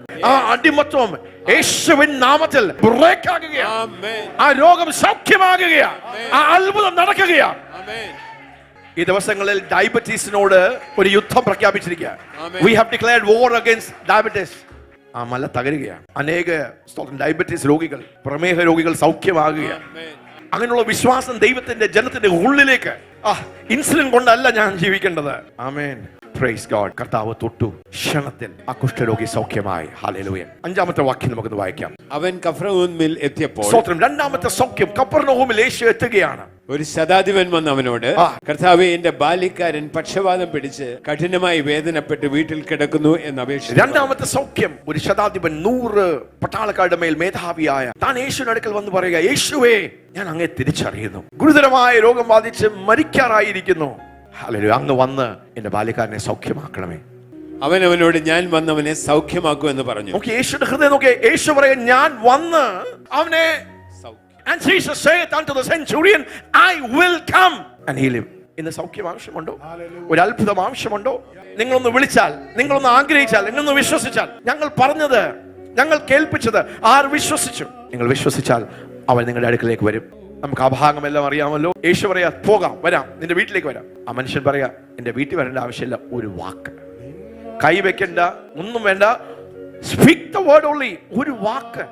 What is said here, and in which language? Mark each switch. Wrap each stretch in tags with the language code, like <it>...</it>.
<ml>ആ അടിമത്വം യേശുവിൻ നാമത്തിൽ ബ്രേക്ക് ആകുകയാണ്. ആ രോഗം സൗഖ്യമാകുകയാണ്. ആ അത്ഭുതം നടക്കുകയാണ്. ഈ ദിവസങ്ങളിൽ ഡയബറ്റീസിനോട് ഒരു യുദ്ധം പ്രഖ്യാപിച്ചിരിക്കുക.</ml> <en>We have declared war against diabetes.</en> <ml>ആ മല തകരുകയാണ്. അനേക ഡയബറ്റീസ് രോഗികൾ, പ്രമേഹ രോഗികൾ സൗഖ്യമാകുകയാണ്. അങ്ങനെയുള്ള വിശ്വാസം ദൈവത്തിന്റെ ജനത്തിന്റെ ഉള്ളിലേക്ക്. ഇൻസുലിൻ കൊണ്ടല്ല ഞാൻ ജീവിക്കേണ്ടത്. ആമേൻ.</ml> <en>Praise God.</en> <ml>കർത്താവ് തൊട്ടു, ക്ഷണത്തിൽ ആ കുഷ്ഠരോഗി സൗഖ്യമായി. ഹല്ലേലൂയ. 5-ാമത്തെ വാക്യം നമുക്കൊന്ന് വായിക്കാം. അവൻ കഫർനഹൂമിൽ എത്തിയപ്പോൾ, സ്തോത്രം, 2-ാമത്തെ സൗഖ്യം കഫർനഹൂമിൽ യേശു എത്തുകയാണ്. ഒരു ശതാധിപൻ വന്ന് അവനോട്, കർത്താവേ, എന്റെ ബാല്യക്കാരൻ പക്ഷവാതം പിടിച്ച് കഠിനമായി വേദനപ്പെട്ട് വീട്ടിൽ കിടക്കുന്നു എന്ന് അപേക്ഷിച്ചു. 2-ാമത്തെ സൗഖ്യം, ഒരു ശതാധിപൻ 100 പട്ടാളക്കാരുടെ മേൽ മേധാവിയായ താൻ യേശുവിന്റെ അടുക്കൽ വന്ന് പറയുക, യേശുവേ, ഞാൻ അങ്ങേ തിരിച്ചറിയുന്നു. ഗുരുതരമായ രോഗം ബാധിച്ച് മരിക്കാറായിരിക്കുന്നു. ഹല്ലേലൂയ. അങ്ങ് വന്ന് എന്റെ ബാല്യക്കാരനെ സൗഖ്യമാക്കണമേ. അവൻ അവനോട്, ഞാൻ വന്നവനെ സൗഖ്യമാക്കൂ എന്ന് പറഞ്ഞു. നോക്കി യേശുവിന്റെ ഹൃദയം നോക്കി. യേശു പറയാ, ഞാൻ വന്ന് അവനെ.</ml> <en>And Jesus said unto the centurion, I will come and heal him.</en> <ml>ഇന്ന് സൗഖ്യം ആവശ്യമുണ്ടോ? ഒരു അത്ഭുതം ആവശ്യമുണ്ടോ? നിങ്ങളൊന്ന് വിളിച്ചാൽ, നിങ്ങളൊന്ന് ആഗ്രഹിച്ചാൽ, നിങ്ങളൊന്ന് വിശ്വസിച്ചാൽ, ഞങ്ങൾ പറഞ്ഞത്, ഞങ്ങൾ കേൾപ്പിച്ചത് ആർ വിശ്വസിച്ചു? നിങ്ങൾ വിശ്വസിച്ചാൽ അവൻ നിങ്ങളുടെ അടുക്കലേക്ക് വരും. നമുക്ക് ആ ഭാഗമെല്ലാം അറിയാമല്ലോ. യേശു പറയാ, പോകാം, വരാം, നിന്റെ വീട്ടിലേക്ക് വരാം. ആ മനുഷ്യൻ പറയാ, എന്റെ വീട്ടിൽ വരേണ്ട ആവശ്യമില്ല, ഒരു വാക്ക്, കൈവെക്കണ്ട, ഒന്നും വേണ്ട,</ml> <en>Speak the word only.</en> <ml>ഒരു വാക്ക്.</ml>